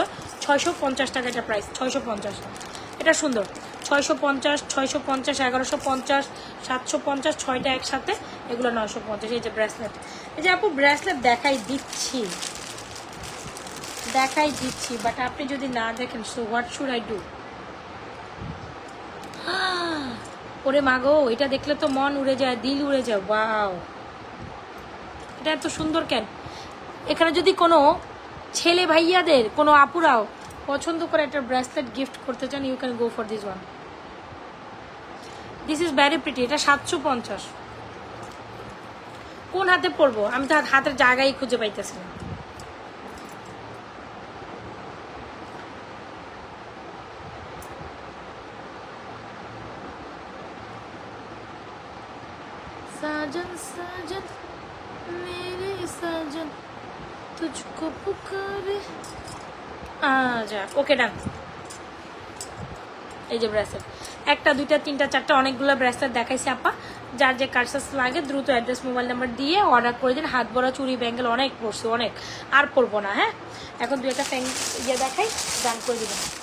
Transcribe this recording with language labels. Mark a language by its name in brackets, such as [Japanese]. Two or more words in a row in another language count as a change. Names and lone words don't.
[Bangla] 650 টাকা এটা প্রাইস, 650। এটা সুন্দর, 650, 650, 1150, 750, 6টা একসাথে, এগুলো 950। এই যে ব্রেসলেট, এই যে আপু ব্রেসলেট দেখাই দিচ্ছি, দেখাই দিচ্ছি, বাট আপনি যদি না দেখেন [English] so what should I do? [Bangla] ওরে মাগো, এটা দেখলে তো মন উড়ে যায়, দিল উড়ে যায়। ওয়াও, এটা এত সুন্দর কেন? এখানে যদি কোনো ছেলে ভাইয়াদের, কোনো আপুরাও পছন্দ করে একটা ব্রেসলেট গিফট করতে চান, [English] you can go for this one. this is very pretty. [Bangla] এটা 750। কোন হাতে পরবো? আমি তো হাতের জায়গায় খুঁজে পাইতেছি না। [Hindi] साजन साजन मेरे साजन तुझको पुकारे आजा। [English] okay done. [Bangla] এই যে ব্রেসলেট, একটা দুইটা তিনটা চারটা অনেকগুলো ব্রেসলেট দেখাইছি আপা। যার যে কার্সাস লাগে দ্রুত অ্যাড্রেস মোবাইল নাম্বার দিয়ে অর্ডার করে দিন। হাত ভরা চুড়ি ব্যাঙ্গেল অনেক পড়ছে, অনেক আর পরবো না। হ্যাঁ, এখন দুই একটা ইয়ে দেখাই, ডান করে দিবেন।